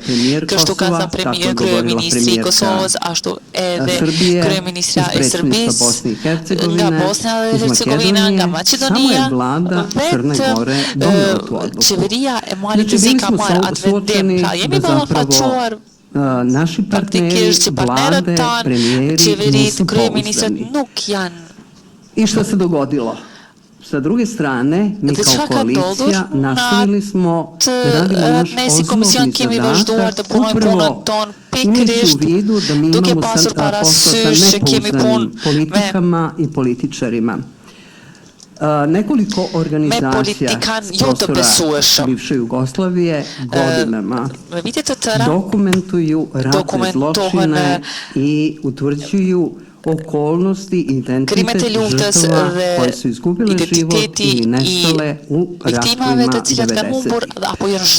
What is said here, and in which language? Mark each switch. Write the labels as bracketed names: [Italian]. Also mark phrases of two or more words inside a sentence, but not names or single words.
[Albanian] Kështu ka thënë premier kryeministri I Kosovës, ashtu edhe kryeministra e Serbisë, nga Bosnia dhe Hercegovina, nga Maqedonia, vetë qeveria e Malit të Zi ka marrë atë vendim. Pra jemi ballafaqohuar praktikisht që partnerët tanë, qeverit, kryeministrat nuk janë. [Serbian] Sa druge strane, mi kao koalicija nastavili smo da radimo naš [Albanian] Komision kemi vazhduar të punojmë punën tonë pikërisht duke pasur parasysh që kemi punë [Serbian] politikama I političarima. Nekoliko organizacija s prostora bivše Jugoslavije godinama dokumentuju ratne zločine I utvrđuju okolnosti I identitet žrtava koje su izgubile život ili nestale u ratovima 90.